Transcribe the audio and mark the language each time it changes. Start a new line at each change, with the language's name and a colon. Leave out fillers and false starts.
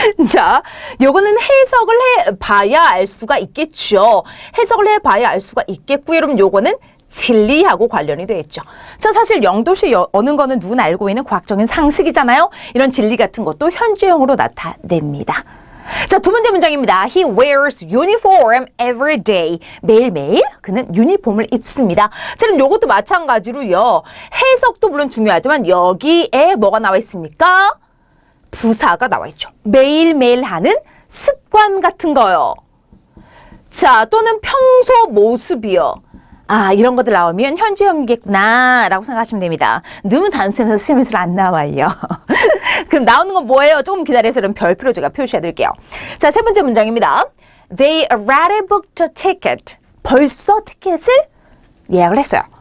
Korean: 자, 요거는 해석을 해봐야 알 수가 있겠죠. 해석을 해봐야 알 수가 있겠고요. 여러분 요거는 진리하고 관련이 되어 있죠. 자, 사실 0도씨 어는 거는 누구나 알고 있는 과학적인 상식이잖아요. 이런 진리 같은 것도 현재형으로 나타냅니다. 자, 두 번째 문장입니다.
English: He wears uniform every day.
Korean: 매일매일 그는 유니폼을 입습니다. 자, 그럼 요것도 마찬가지로요. 해석도 물론 중요하지만 여기에 뭐가 나와 있습니까? 부사가 나와 있죠. 매일매일 하는 습관 같은 거요. 자, 또는 평소 모습이요. 이런 것들 나오면 현재형이겠구나 라고 생각하시면 됩니다. 너무 단순해서 시험에서 안 나와요. 그럼 나오는 건 뭐예요? 조금 기다려서 그럼 별표로 제가 표시해 드릴게요. 자, 세 번째 문장입니다.
English: They already booked a ticket.
Korean: 벌써 티켓을 예약을 했어요.